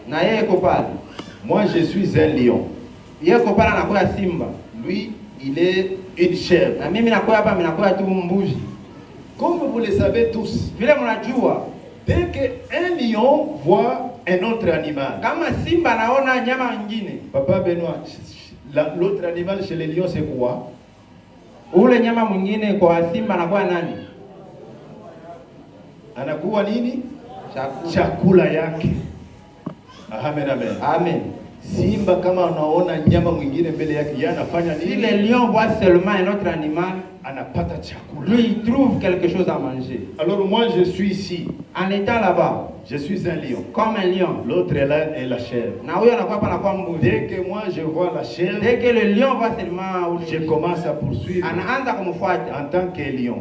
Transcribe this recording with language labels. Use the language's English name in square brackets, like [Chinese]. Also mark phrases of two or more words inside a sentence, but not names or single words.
[French] Moi, je suis un lion. Lui, il est une chèvre. Comme vous le savez tous, dès qu'un lion voit un autre animal, Papa Benoît, l'autre animal chez les lions, c'est quoi? [Swahili] Anakuwa nini? Chakula yake. Amen, amen. Amen. Simba kama anaona nyama mwingine mbele yake, anafanya nini? [French] Si le lion voit seulement un autre animal, [Swahili] anapata chakula. [French] Lui, il trouve quelque chose à manger. Alors moi, je suis ici. En étant là-bas, je suis un lion. Comme un lion. L'autre est là est la chèvre. Dès que moi je vois la chèvre, dès que le lion voit seulement, je commence à poursuivre en tant que lion.